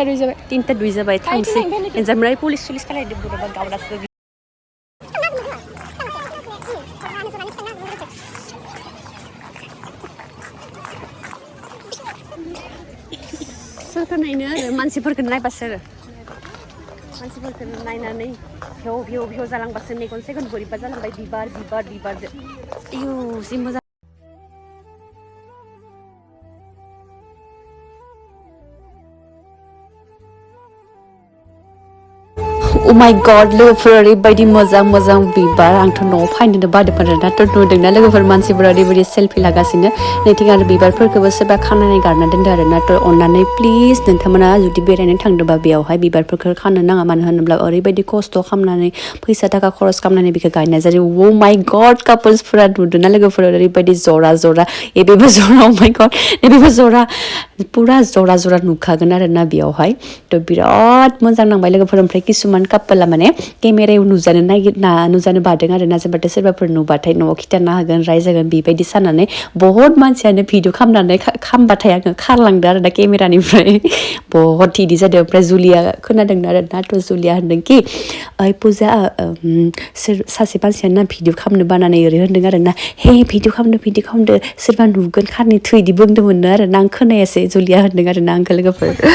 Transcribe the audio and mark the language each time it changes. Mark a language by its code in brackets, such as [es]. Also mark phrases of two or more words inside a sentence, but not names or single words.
[brx] दुइ जाबाय थांसै ओमफ्राय पुलिस खालायदों बोरैबा गावदासो सोरखौ नायनो आरो मानसिफोरखौ नायबासो आरो मानसिफोरखौ नायनानै भेव जालांबासो मेगन सेगन बोरैबा जालांबाय बिबारजों आयु जि मोजां [en] Oh my god [brx] लोगोफोर ओरैबायदि मोजां बिबार आंथ' न'आव फायनोनो बादोंमोन आरोना थ' नुदोंना लोगोफोर मानसिफोरा ओरैबायदि सेल्फि लागासिनो नैथिं आरो बिबारफोरखौबो सोरबा खानानै गारना दोनदों आरोना थ' अननानै प्लिज नोंथांमोना जुदि बेरायनो थांदोंबा बेयावहाय बिबारफोरखौ खानो नाङा मानो होनोब्ला ओरैबायदि खस्थ' खालामनानै फैसा थाखा खरस खालामनानै बेखौ गायनाय जायो [en] oh my god [brx] कापोल्सफोरा नुदोंना लोगोफोर ओरैबायदि जरा एबेबो जरा [en] oh my god [brx] एबेबो जरा पुरा जरा नुखागोन आरोना बेयावहाय थ' बिराद मोजां नांबाय लोगोफोर ओमफ्राय किसुमान कापोला माने केमेरायाव नुजानो बादों आरोना जेनेबा सोरबाफोर नुबाथाय न'आव खिथाना होगोन रायजागोन बेबायदि साननानै बहुत मानसियानो भिडिअ खालामनानै खामबाथाय आङो खारलांदों आरोना केमेरानिफ्राय बहुत इदि जादों ओमफ्राय जुलिया खोनादों आरोना थ' जुलिया होनदोंखि ओइ पुजा सासे मानसियानो भिडिअ खालामनो बानानै ओरै होनदों आरोना हे भिडिअ खालामदो सोरबा नुगोन खारनि थै इदि बुंदोंमोननो आरोना आं खोनायासै जुलिया होनदों आरोना आंखौ लोगोफोर